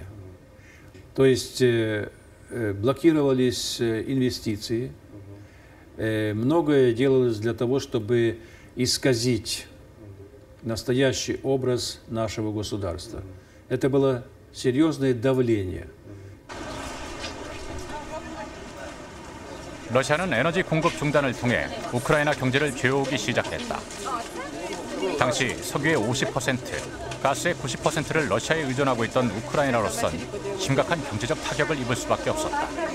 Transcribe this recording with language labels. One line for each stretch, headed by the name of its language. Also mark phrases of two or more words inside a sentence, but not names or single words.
Russian: То есть блокировались инвестиции, многое делалось для того, чтобы исказить настоящий образ нашего государства. Это было серьезное давление.
Korean: 러시아는 에너지 공급 중단을 통해 우크라이나 경제를 괴우기 시작했다. 당시 석유의 50%, 가스의 90%를 러시아에 의존하고 있던 우크라이나로선 심각한 경제적 타격을 입을 수밖에 없었다.